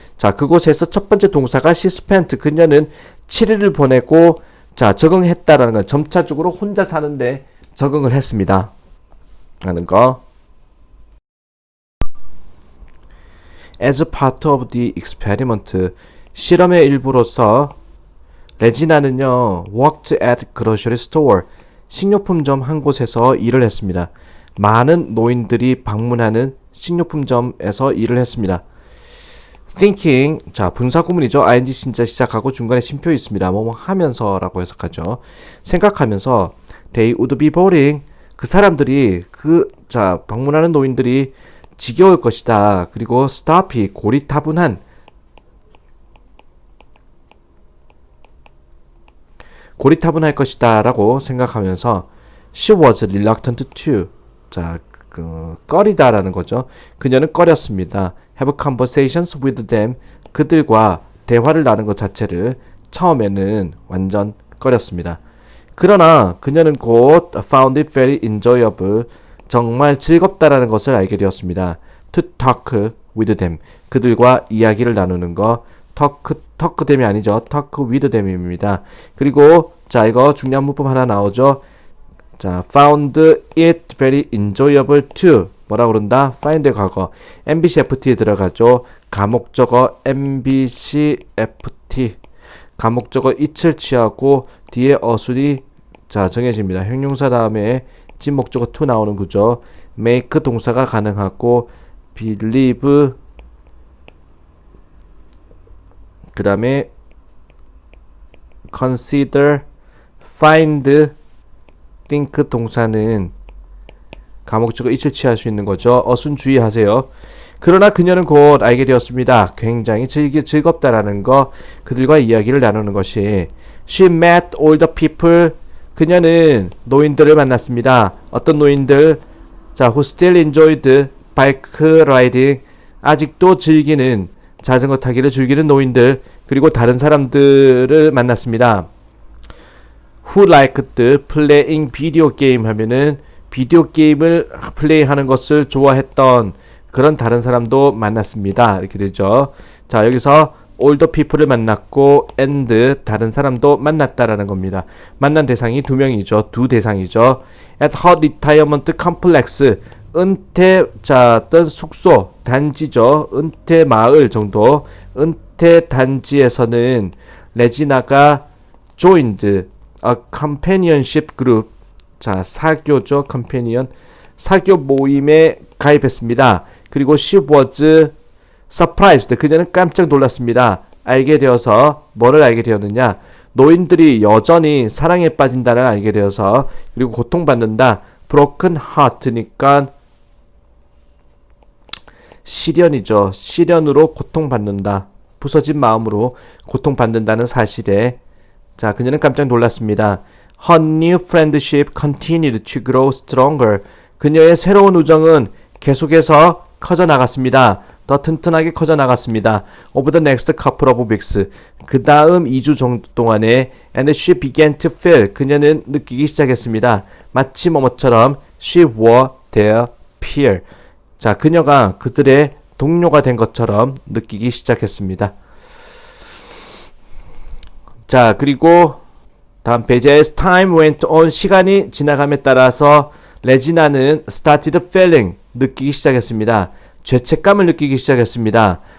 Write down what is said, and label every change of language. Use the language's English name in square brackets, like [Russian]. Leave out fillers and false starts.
[Korean] 자, 그곳에서 첫 번째 동사가 [English] she spent, [Korean] 그녀는 7일을 보내고 자 적응했다라는 건 점차적으로 혼자 사는데 적응을 했습니다 라는 거. [English] As part of the experiment, [Korean] 실험의 일부로서 레지나는요 [English] worked at grocery store, [Korean] 식료품점 한 곳에서 일을 했습니다. 많은 노인들이 방문하는 식료품점에서 일을 했습니다. thinking, 자 분사구문이죠. ing 신자 시작하고 중간에 쉼표 있습니다. 뭐뭐 하면서라고 해석하죠. 생각하면서 [English] they would be boring, [Korean] 그 사람들이 자 방문하는 노인들이 지겨울 것이다. 그리고 stuffy, 고리타분할 것이다 라고 생각하면서 [English] she was reluctant to, [Korean] 자 꺼리다라는 거죠. 그녀는 꺼렸습니다. [English] have conversations with them, [Korean] 그들과 대화를 나누는 것 자체를 처음에는 완전 꺼렸습니다. 그러나 그녀는 곧 [English] found it very enjoyable, [Korean] 정말 즐겁다라는 것을 알게 되었습니다. [English] To talk with them, [Korean] 그들과 이야기를 나누는 거. talk them이 아니죠. talk with them입니다. 그리고 자 이거 중요한 문법 하나 나오죠. 자 [English] found it very enjoyable to, [Korean] 뭐라 그런다? find 과거 MBCFT에 들어가죠. 가목적어 MBCFT, 가목적어 it을 취하고 뒤에 어순이 자 정해집니다. 형용사 다음에 진목적어 to 나오는 구조. make 동사가 가능하고 believe 그 다음에 consider, find, think 동사는 가목적어 it을 취할 수 있는 거죠. 어순 주의하세요. 그러나 그녀는 곧 알게 되었습니다. 굉장히 즐겁다라는 거, 그들과 이야기를 나누는 것이. [English] She met all the people, [Korean] 그녀는 노인들을 만났습니다. 어떤 노인들? 자, [English] who still enjoyed bike riding, [Korean] 아직도 자전거 타기를 즐기는 노인들, 그리고 다른 사람들을 만났습니다. [English] who liked playing video game [Korean] 하면은 비디오 게임을 플레이하는 것을 좋아했던 그런 다른 사람도 만났습니다. 이렇게 되죠. 자, 여기서 older people을 만났고 and 다른 사람도 만났다라는 겁니다. 만난 대상이 두 명이죠. 두 대상이죠. [English] at her retirement complex, [Korean] 은퇴 자 어떤 숙소 단지죠. 은퇴 마을 정도, 곁에 단지에서는 레지나가 [English] joined a companionship group. [Korean] 자, 사교죠. companion. 사교 모임에 가입했습니다. 그리고 [English] she was surprised. [Korean] 그녀는 깜짝 놀랐습니다. 알게 되어서 뭐를 알게 되었느냐? 노인들이 여전히 사랑에 빠진다를 알게 되어서, 그리고 고통받는다. broken heart니까 시련이죠. 시련으로 고통받는다. 부서진 마음으로 고통받는다는 사실에, 자, 그녀는 깜짝 놀랐습니다. [English] Her new friendship continued to grow stronger. [Korean] 그녀의 새로운 우정은 계속해서 커져 나갔습니다. 더 튼튼하게 커져 나갔습니다. [English] Over the next couple of weeks. [Korean] 그 다음 2주 정도 동안에 [English] and she began to feel. [Korean] 그녀는 느끼기 시작했습니다. 마치 뭐뭐처럼 [English] she were their peer. [Korean] 자, 그녀가 그들의 동료가 된 것처럼 느끼기 시작했습니다. 자, 그리고 다음 페이지. [English] As time went on. [Korean] 시간이 지나감에 따라서 레지나는 [English] started feeling. [Korean] 느끼기 시작했습니다. 죄책감을 느끼기 시작했습니다.